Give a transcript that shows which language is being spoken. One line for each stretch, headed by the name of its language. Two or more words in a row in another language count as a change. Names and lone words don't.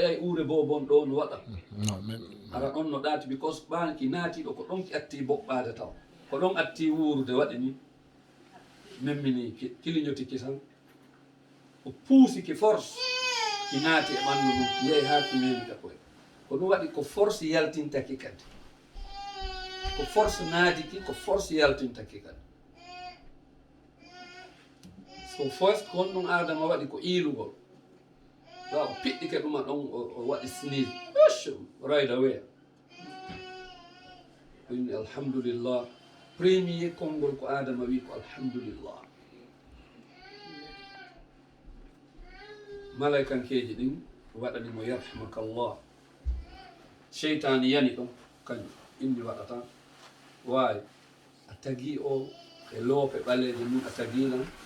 Fula: ayay uure bobon ɗo no waɗa ara ɗon no ɗaati because ɓanki naatiɗo ko ɗon ki atti boɓɓade taw ko ɗon atti wuurude waɗi ni memmini kiliñotiki tan o puusiki force ki naati e ɓanndu ɗum yehi haa ki memita koye ko ɗum waɗi ko force yaltintaki kadi ko force naadiki ko force yaltintaki kadi
English: so first
Fula: ko on ɗum adama waɗi ko iilugol wa o piɗɗike ɗuma ɗon o waɗi
English: sneeze right away
Fula: inni alhamdulillah premier konngol ko adama wi ko alhamdulillah malaykankeji ɗin waɗanimo yarhamakallah cheytani yani ɗon kañum inni waɗata wawi a tagi o e loope ɓaleje mum a taginan